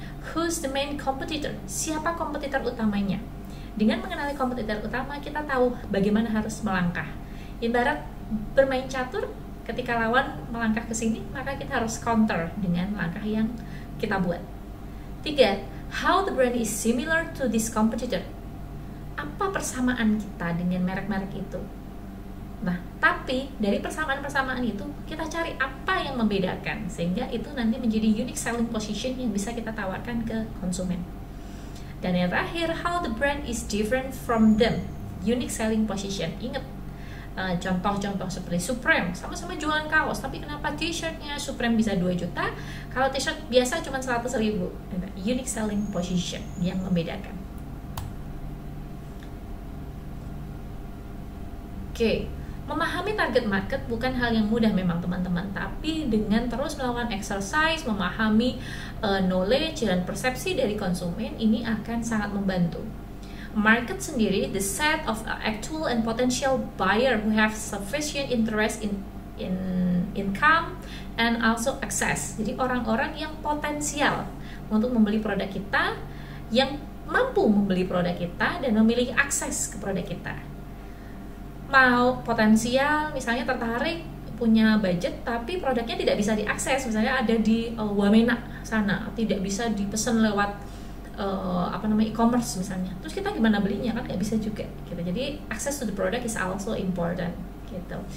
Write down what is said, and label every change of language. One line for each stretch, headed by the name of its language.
English: Who's the main competitor,
Indonesian: siapa kompetitor utamanya. Dengan mengenali kompetitor utama, kita tahu bagaimana harus melangkah. Ibarat bermain catur, ketika lawan melangkah ke sini, maka kita harus counter dengan langkah yang kita buat. 3.
English: How the brand is similar to this competitor.
Indonesian: Apa persamaan kita dengan merek-merek itu? Nah, tapi dari persamaan-persamaan itu kita cari apa yang membedakan, sehingga itu nanti menjadi unique selling position yang bisa kita tawarkan ke konsumen. Dan yang terakhir,
English: how the brand is different from them. Unique selling position.
Indonesian: Ingat, contoh-contoh seperti Supreme, sama-sama jualan kaos, tapi kenapa t-shirtnya Supreme bisa 2 juta, kalau t-shirt biasa cuma 100.000. Unique selling position yang membedakan. Oke, memahami target market bukan hal yang mudah memang teman-teman, tapi dengan terus melakukan exercise, memahami knowledge dan persepsi dari konsumen, ini akan sangat membantu.
English: Market sendiri, the set of actual and potential buyer who have sufficient interest in income and also access.
Indonesian: Jadi orang-orang yang potensial untuk membeli produk kita, yang mampu membeli produk kita dan memiliki akses ke produk kita. Mau potensial, misalnya tertarik, punya budget, tapi produknya tidak bisa diakses, misalnya ada di Wamena sana, tidak bisa dipesan lewat e-commerce misalnya, terus kita gimana belinya, kan nggak bisa juga gitu.
English: Jadi access to the product is also important gitu.